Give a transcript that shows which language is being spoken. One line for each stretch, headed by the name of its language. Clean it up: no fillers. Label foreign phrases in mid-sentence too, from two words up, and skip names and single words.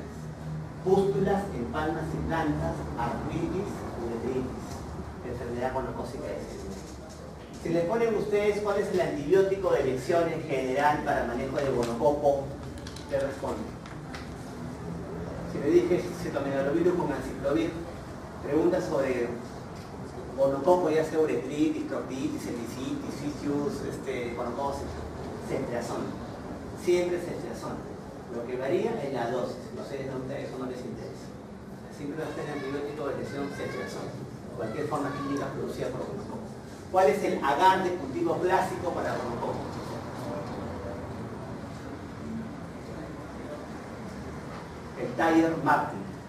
Spanish: Pústulas en palmas y plantas, artritis, uretritis, enfermedad gonocócica diseminada. Si le ponen ustedes cuál es el antibiótico de elección en general para manejo de gonococo, ¿qué responden? Si le dije citomegalovir con anciclovir, preguntas sobre gonococo, ya sea uretritis, proctitis, cervicitis, fisius, gonocosis, ceftriaxona. Siempre ceftriaxona. Lo que varía es la dosis. Ustedes no, eso no les interesa. Siempre va a ser el antibiótico de elección ceftriaxona. Cualquier forma clínica producida por gonococo. ¿Cuál es el agar de cultivo clásico para gonococo? El Thayer Martin.